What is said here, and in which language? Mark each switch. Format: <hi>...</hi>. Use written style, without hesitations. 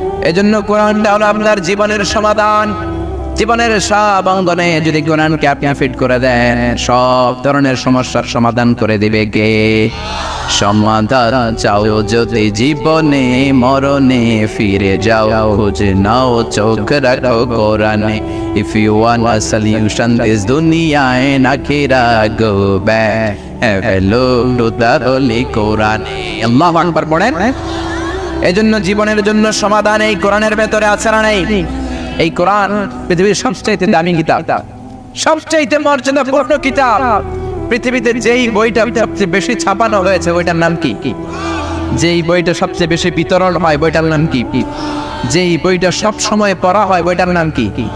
<bn>এজন্য কোরআনটা হলো আপনার জীবনের সমাধান। জীবনের সব অঙ্গনে যদি কোরআনকে আপনি ফিট করে দেন সব ধরনের সমস্যার সমাধান করে দিবে কে? সমাধান চাও যদি জীবনে মরণে ফিরে যাও, খুঁজে নাও চোখ রাখো কোরআনে।</bn> <en>If you want a solution this dunya and akhirah, go back have a look to the holy Quran.</en> <bn>আল্লাহু আকবার পড়েন। এজন্য জীবনের জন্য সমাধান এই কোরআনের ভেতরে আছে না নাই? এই কোরআন পৃথিবীর সবচেয়ে দামি কিতাব, সবচেয়ে মর্যাদাপূর্ণ কিতাব। পৃথিবীতে যেই বইটা সবচেয়ে বেশি ছাপানো হয়েছে ওইটার নাম কি? যেই বইটা সবচেয়ে বেশি বিতরণ হয় বইটার নাম কি? যেই বইটা সব সময় পড়া হয় বইটার নাম কি?</bn>